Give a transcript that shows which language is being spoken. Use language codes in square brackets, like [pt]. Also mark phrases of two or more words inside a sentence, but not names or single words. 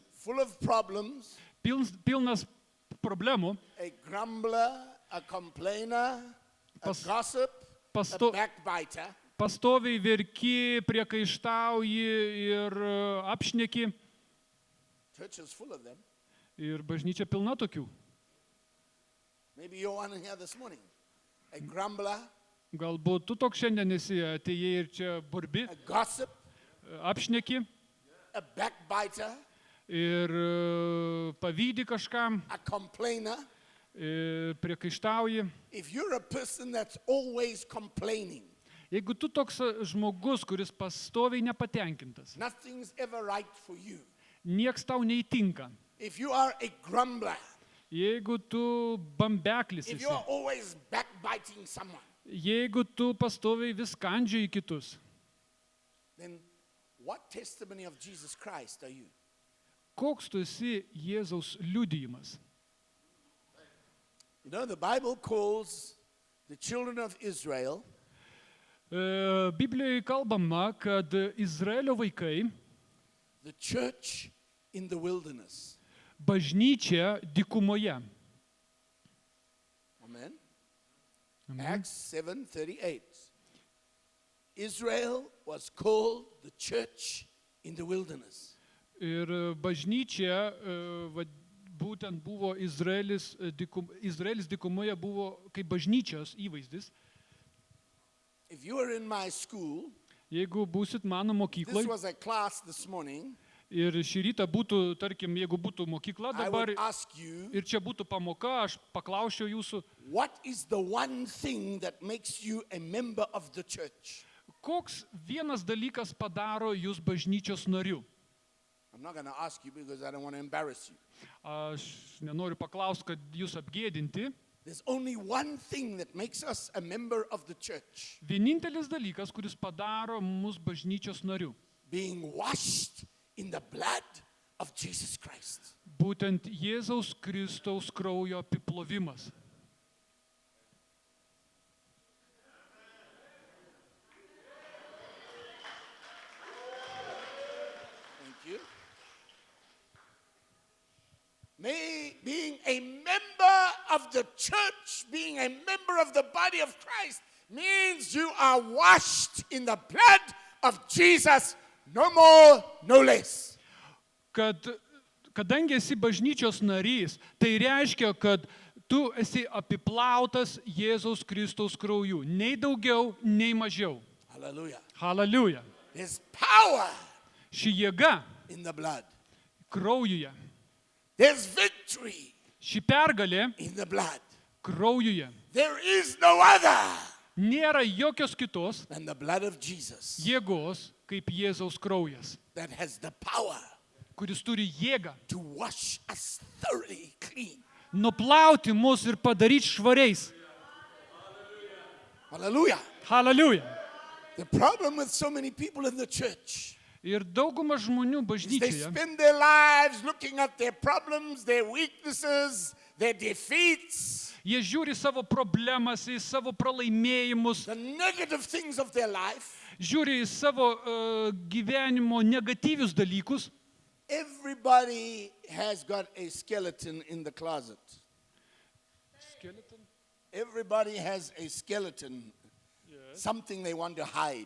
[en] full of problems, [lt] pilnas problemų, [en] a grumbler, a complainer, a [lt] Pas- [en] gossip, [lt] pasto- [en] a backbiter, [lt] pastoviai verki, priekaištauji ir apšneki, [en] church is full of them. [lt] ir bažnyčia pilna tokių. [en] Maybe you're one in here this morning. A grumbler, [lt] Galbūt tu toks šiandien esi, atėjai ir čia burbi, [en] a gossip, [lt] apšneki [en] a backbiter, [lt] ir pavydi kažkam, [en] a complainer. [lt] ir priekaištauji. [en] If you're a person that's always complaining, [lt] Jeigu tu toks žmogus, kuris pastoviai nepatenkintas, [en] nothing's ever right for you. [lt] nieks tau neįtinka. [en] If you are a grumbler, [lt] Jeigu tu bambeklis [en] if [lt] esi, [en] you are always backbiting someone, [lt] jeigu tu pastoviai vis kandžioji kitus, [en] then what testimony of Jesus Christ are you? [lt] koks tu esi Jėzaus liudijimas? [en] You know, the Bible calls the children of Israel [lt] Biblijoje kalbama, kad Izraelio vaikai [en] the church in the wilderness. [lt] bažnyčia dykumoje. [en] Amen. Acts 7:38. Israel was called the church in the wilderness. [lt] Ir bažnyčia būtent buvo Izraelis dykumoje buvo kaip bažnyčios įvaizdis. [en] If you were in my school, [lt] Jeigu būsit mano [en] this [lt] mokykloje [en] was a class this morning, [lt] ir šį rytą būtų, tarkim, jeigu būtų mokykla [en] I [lt] dabar [en] would ask you, [lt] ir čia būtų pamoka, aš paklausčiau jūsų, [en] what is the one thing that makes you a member of the church? [lt] koks vienas dalykas padaro jūs bažnyčios nariu? [en] I'm not going to ask you because I don't want to embarrass you. [lt] Aš nenoriu paklausti, kad jūs apgėdinti. [en] There's only one thing that makes us a member of the church, [lt] Vienintelis dalykas, kuris padaro mus bažnyčios nariu. [en] being washed in the blood of Jesus Christ. [lt] Būtent Jėzaus Kristaus kraujo apiplovimas. [en] Thank you. Being a member of the church, being a member of the body of Christ, means you are washed in the blood of Jesus, no more, no less. [lt] Kadangi esi bažnyčios narys, tai reiškia, kad tu esi apiplautas Jėzaus Kristaus krauju. Nei daugiau, nei mažiau. [en] Hallelujah. [lt] Hallelujah. [en] There's power [lt] Ši jėga [en] in the blood. [lt] kraujuje. [en] There's victory [lt] Ši pergalė [en] in the blood. [lt] kraujuje. [en] There is no other [lt] Nėra jokios kitos [en] than the blood of Jesus [lt] jėgos kaip Jėzaus kraujas, [en] that has the power [lt] kuris turi jėgą [en] to wash us thoroughly clean. [lt] nuplauti mus ir padaryti švariais. [en] Hallelujah. [lt] Hallelujah. [en] The problem with so many people in the church [lt] Ir dauguma žmonių [en] is they [lt] bažnyčioje, [en] spend their lives looking at their problems, their weaknesses, their defeats, [lt] jie žiūri savo problemas, į savo pralaimėjimus, [en] the negative things of their life. [lt] žiūri į savo gyvenimo negatyvius dalykus. [en] Everybody has got a skeleton in the closet. Everybody has a skeleton, something they want to hide.